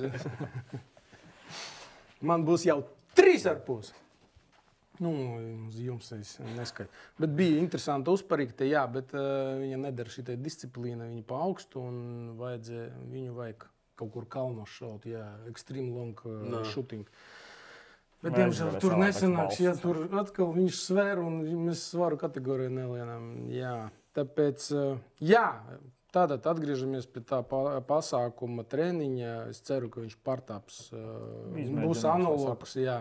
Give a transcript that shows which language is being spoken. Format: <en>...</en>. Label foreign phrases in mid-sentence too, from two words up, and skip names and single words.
<lv>Man būs jau 3,5. Uz jums es neskaitu. Bet bija interesanti uzparīgte, jā, bet viņa nedara šitai disciplīna, viņa pa augstu un viņu vajag kaut kur kalnos šaut, jā,</lv> <en>extreme long shooting.</en> <lv>Bet, diemžēl, tur nesanāks, ja tur atkal viņš sver un mēs svaru kategoriju nelienam, jā. Tāpēc, jā, tātad atgriežamies pie tā pasākuma treniņa, es ceru, ka viņš pārtāps, būs analogs, jā.</lv>